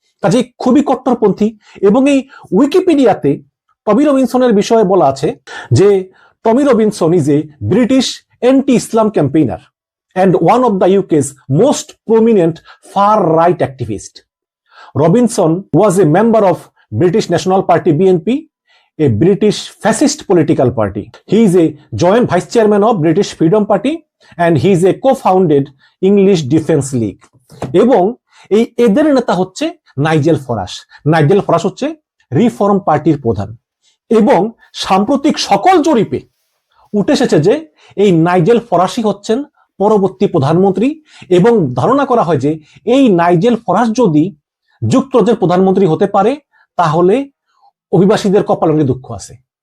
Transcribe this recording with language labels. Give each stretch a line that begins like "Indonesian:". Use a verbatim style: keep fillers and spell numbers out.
Bangla: কাজে খুবই কট্টরপন্থী। এবং এই উইকিপিডিয়াতে টমি রবিনসনের বিষয়ে বলা আছে যে
English: Tommy Robinson is a British anti Islam campaigner and one of the UK's most prominent far right activist. Robinson was a member of British National Party BNP, a British fascist political party. He is a joint vice chairman of British Freedom Party and he is a co-founded English Defence League.
Bangla: এবং এই এদের নেতা হচ্ছে Nigel Farage. Nigel Farage হচ্ছে Reform পার্টির প্রধান। এবং সাম্প্রতিক সকল জরিপে উঠে এসেছে যে এই নাইজেল ফরাসই হচ্ছেন পরবর্তী প্রধানমন্ত্রী, এবং ধারণা করা হয় যে এই নাইজেল ফরাস যদি যুক্তরাজ্যের প্রধানমন্ত্রী হতে পারে তাহলে অভিবাসীদের কপালে অনেক দুঃখ আছে।